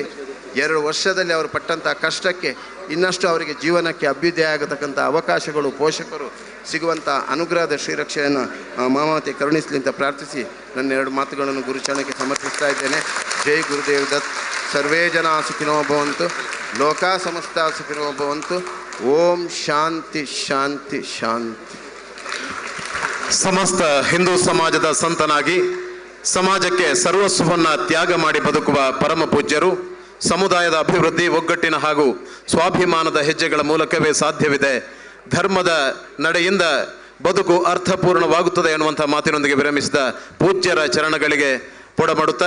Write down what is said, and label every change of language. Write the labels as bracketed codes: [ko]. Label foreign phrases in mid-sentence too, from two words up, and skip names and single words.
[kn] 2 ವರ್ಷದಲ್ಲಿ ಅವರು ಪಟ್ಟಂಥ ಕಷ್ಟಕ್ಕೆ ಇನ್ನಷ್ಟು ಅವರಿಗೆ ಜೀವನಕ್ಕೆ ಅಭ್ಯುದಯ ಆಗತಕ್ಕಂಥ ಅವಕಾಶಗಳು ಪೋಷಕರು ಸಿಗುವಂಥ ಅನುಗ್ರಹದ ಶ್ರೀರಕ್ಷೆಯನ್ನು ಮಾಮಾತೆ ಕರುಣಿಸಲಿ ಅಂತ ಪ್ರಾರ್ಥಿಸಿ ನನ್ನ 2 ಮಾತುಗಳನ್ನು ಗುರುಚರಣಕ್ಕೆ ಸಮರ್ಪಿಸ್ತಾ ಇದ್ದೇನೆ. [sa] ಜೈ ಗುರುದೇವ್ ದತ್. ಸರ್ವೇ ಜನ ಸುಖಿನೋ ಭವಂತು, ಲೋಕ ಸಮಸ್ತ ಸುಖಿನೋ ಭವಂತು. ಓಂ ಶಾಂತಿ ಶಾಂತಿ ಶಾಂತಿ. [kn] ಸಮಸ್ತ ಹಿಂದೂ ಸಮಾಜದ ಸಂತನಾಗಿ ಸಮಾಜಕ್ಕೆ ಸರ್ವಸ್ವವನ್ನು ತ್ಯಾಗ ಮಾಡಿ ಬದುಕುವ ಪರಮ ಪೂಜ್ಯರು. ಸಮುದಾಯದ ಅಭಿವೃದ್ಧಿ ಒಗ್ಗಟ್ಟಿನ ಹಾಗೂ ಸ್ವಾಭಿಮಾನದ ಹೆಜ್ಜೆಗಳ ಮೂಲಕವೇ ಸಾಧ್ಯವಿದೆ. ಧರ್ಮದ ನಡೆಯಿಂದ ಬದುಕು ಅರ್ಥಪೂರ್ಣವಾಗುತ್ತದೆ ಎನ್ನುವಂಥ ಮಾತಿನೊಂದಿಗೆ ವಿರಮಿಸಿದ ಪೂಜ್ಯರ ಚರಣಗಳಿಗೆ ಪೊಡಮಾಡುತ್ತಾ